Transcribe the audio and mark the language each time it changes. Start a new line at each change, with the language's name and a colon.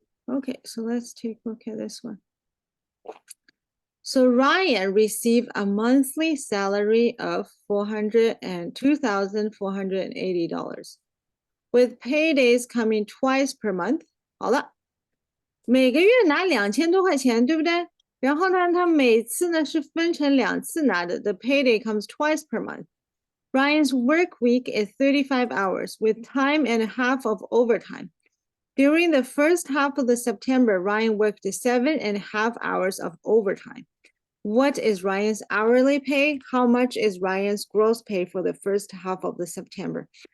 English: Okay, so let's take a look at this one. So Ryan received a monthly salary of $2,480, with paydays coming twice per month.
Chinese: 好了，每个月拿2000多块钱，对不对？然后呢，他每次呢是分成2次拿的。
English: The payday comes twice per month. Ryan's work week is 35 hours with time and a half of overtime. During the first half of the September, Ryan worked 7.5 hours of overtime. What is Ryan's hourly pay? How much is Ryan's gross pay for the first half of the September?